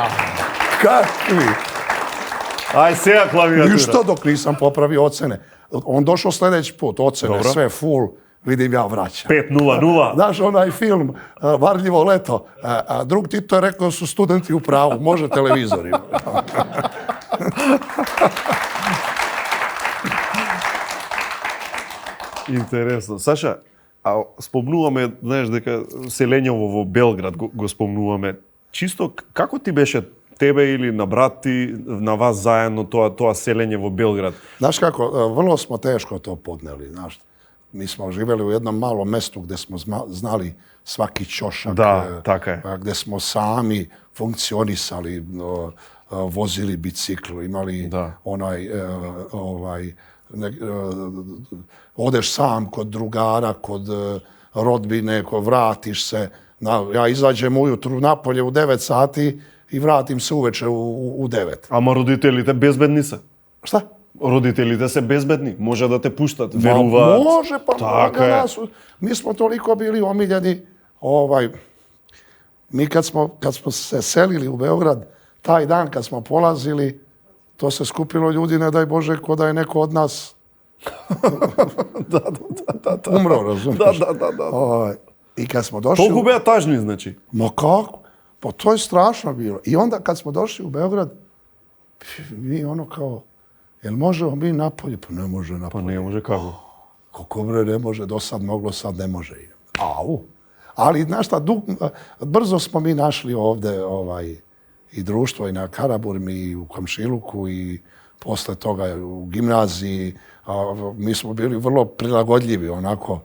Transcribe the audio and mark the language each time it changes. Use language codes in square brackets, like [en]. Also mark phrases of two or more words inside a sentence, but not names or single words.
[sr] Kakvi? Aj, сега klavijatura. Ništa dok nisam popravio ocene. On došao sljedeći put, ocene, dobro. Sve full, vidim ja vraćam. 5:0:0. Znaš, onaj film, Varljivo leto, drug Tito je rekao da su studenti u pravu, može televizorima. [mk] Интересно. Саша, а спомнуваме, знаеш, дека селењево во Белград го спомнуваме. Чисто, како ти беше тебе или на брат ти, на вас заедно тоа селење во Белград? [sr] Znaš kako, vrlo smo teško to podneli, znaš. Mi smo živjeli u jednom malom mestu gdje smo znali svaki ćošak, da, tako je. Gdje smo sami funkcionisali, vozili bicikl, imali odeš sam kod drugara, kod rodbine, vratiš se. Ja izađem ujutru napolje u 9 sati, i vratim se uveče u 9. [mk] Ама родителите безбедни се. [sr] Šta? [mk] Родителите се безбедни, може да те пуштат, веруваат. [sr] Može, pa [mk] Така е. [sr] mi smo toliko bili omiljeni. Mi kad smo se selili u Beograd, taj dan kad smo polazili, to se skupilo ljudi, ne daj Bože, ko da je neko od nas [mk] Да. [sr] umro, razumiješ? [mk] Да. [sr] I kad smo došli... [mk] Толку беа тажни, значи. [sr] Ma kako? Pa to je strašno bilo. I onda kad smo došli u Beograd, mi kao, jel možemo mi napolje? Pa ne može [mk] Па [sr] napolje. [mk] не може како. [sr] Kako bre ne može, do sad moglo, sad ne može. Au. Ali, znaš šta, brzo smo mi našli ovde i društvo i na Karaburmi i u Komšiluku i posle toga u gimnaziji. Mi smo bili vrlo prilagodljivi, onako.